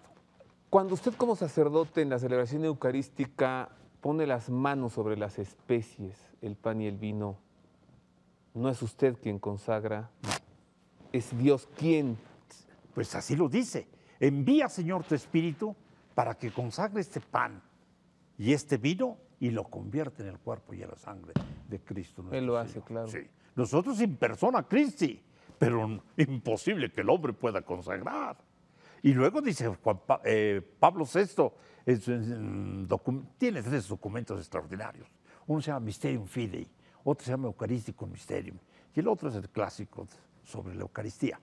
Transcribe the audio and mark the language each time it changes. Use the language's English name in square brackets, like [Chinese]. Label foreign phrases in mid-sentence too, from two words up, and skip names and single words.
[Spanish] Cuando usted como sacerdote en la celebración eucarística pone las manos sobre las especies, el pan y el vino, no es usted quien consagra, es Dios quien. Pues así lo dice. Envía, Señor, tu Espíritu para que consagre este pan y este vino y lo convierte en el cuerpo y en la sangre de Cristo. Él lo hace, claro. Sí. Nosotros [Latin] in persona Christi, [Spanish] pero imposible que el hombre pueda consagrar. Y luego dice Pablo VI, tiene 3 documentos extraordinarios. Uno se llama Mysterium Fidei, otro se llama Eucharisticum Mysterium, y el otro es el clásico sobre la Eucaristía.